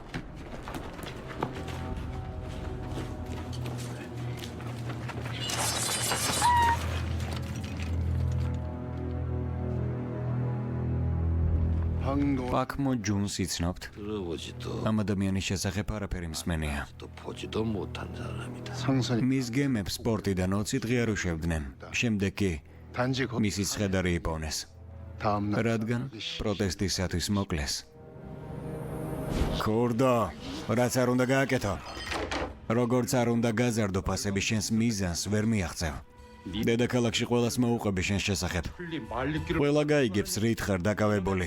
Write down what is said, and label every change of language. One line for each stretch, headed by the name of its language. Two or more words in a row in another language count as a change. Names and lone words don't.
Korean: 황노
Georgian: პაკმო ჯუნს იცნობთ?
Korean: 들어보지도
Georgian: ამ ადამიანის შესახებ არაფერი მსმენია.
Korean: 또 보지도 못한 사람이다. 상선이
Georgian: მის გემებს სპორტიდან 20 დღე არ უშვებდნენ. შემდეგ კი
Korean: 단지 거
Georgian: მისი ცხედარი იპოვნეს.
Korean: 다음 날
Georgian: რადგან პროტესტისათვის მოკლეს. ქურდო, რაც არ უნდა გააკეთო. როგორც არ უნდა გაზარდო ფასები შენს მიზანს ვერ მიაღწევ. დედაქალაქში ყველას მოუყვები შენს შესახებ. ყველა გაიგებს რით ხარ დაკავებული.